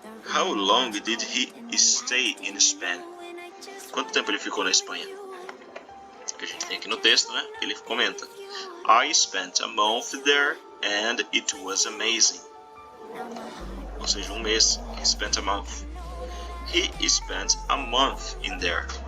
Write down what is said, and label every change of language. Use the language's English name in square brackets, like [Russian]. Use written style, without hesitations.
[English] How long did he stay in Spain? [Portuguese] Quanto tempo ele ficou na Espanha? Que a gente tem aqui no texto, né? Ele comenta: [English] I spent a month there and it was amazing. [Portuguese] Ou seja, um mês. [English] He spent a month. He spent a month in there.